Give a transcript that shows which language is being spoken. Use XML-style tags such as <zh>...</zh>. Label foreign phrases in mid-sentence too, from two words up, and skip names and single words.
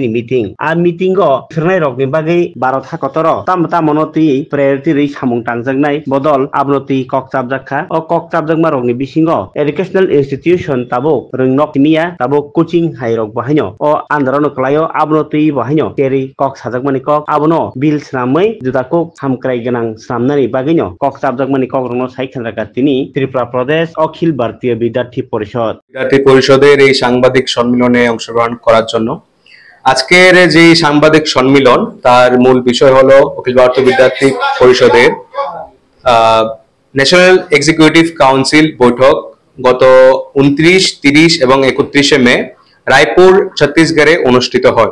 <trp>नि मीटिंग आ मीटिंगो फिरनाय रकनि बागै भारत हाकतर तामनति प्रायोरिटी रै सामुं तांजांनाय बदल आबनति ककचाबजाखा अ ककचाबजाकमा रकनि बिसिंगो</trp> <en>educational institution</en> <trp>ताबो रोंनक तिमिया ताबो कोचिंग हाइरक बाहायनो अ आन्दोलन क्लायो आबनति बाहायनो तेरै कक साजाकमानि कक आबनो बिल स्रामै जुदाको हामक्राय गोनां स्रामनानै बागैनो कक साबजाकमानि कक रंनो साइखानराका तिनि त्रिपुरा प्रदेश अखिल भारतीय विद्यार्थी</trp> <bn>পরিষদের এই সাংবাদিক সম্মেলনে অংশগ্রহণ করার জন্য আজকের যে সাংবাদিক সম্মেলন তার মূল বিষয় হলো অখিল ভারতীয় বিদ্যার্থী পরিষদের</bn> <en>national executive council</en> <bn>বৈঠক গত 29, 30 এবং 31 মে রায়পুর ছত্তিশগড়ে অনুষ্ঠিত হয়।</bn>